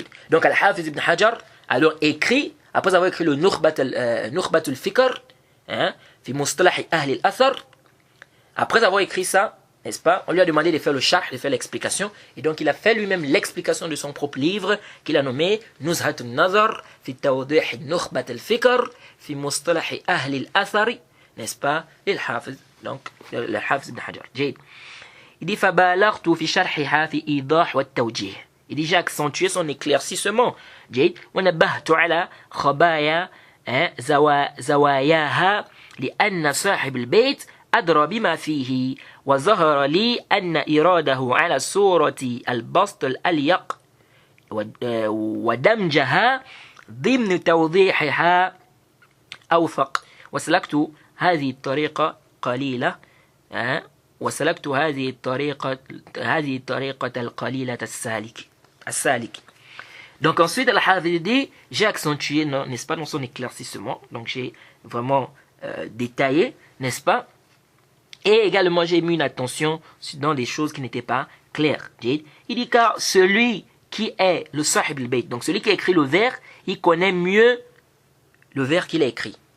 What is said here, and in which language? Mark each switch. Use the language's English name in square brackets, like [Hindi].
[French] Donc Al-Hafiz ibn Hajar alors écrit, après avoir écrit le Nukhbat al-Fikr, fi mustalah ahli al-athar, après avoir écrit ça, n'est-ce pas, on lui a demandé de faire le sharh, de faire l'explication, et donc il a fait lui-même l'explication de son propre livre qu'il a nommé Nuzhat al-Nazar fi tawdih al-Nukhbat al-Fikr fi mustalah ahli al-athar, n'est-ce pas, l'Hafiz, donc le Hafiz ibn Hajar. Il dit [Arabic] فَبَالَغْتُ فِي شَرْحِهَا فِي إِيضَاحِ وَالتَّوْجِيهِ. [French] Il dit j'ai accentué son éclaircissement. [Arabic] وَنَبَّهْتُ عَلَى خَبَايا زَوَايَاهَا لِأَنَّ صَاحِبَ الْبَيْتِ أدرى بما فيه وظهر لي أن إراده على صورة البسط الأليق ودمجها ضمن توضيحها أوثق وسلكت هذه الطريقة قليلة وسلكت هذه الطريقة القليلة السالك. [French] Donc ensuite, Al-Hafidh dit, j'ai accentué, n'est-ce pas, dans son éclaircissement, donc j'ai vraiment détaillé, n'est-ce pas, et également j'ai mis une attention dans des choses qui n'étaient pas claires. Il dit, car celui qui est le Sahib al-Bayt, donc celui qui a écrit le vers, il connaît mieux le vers qu'il a écrit.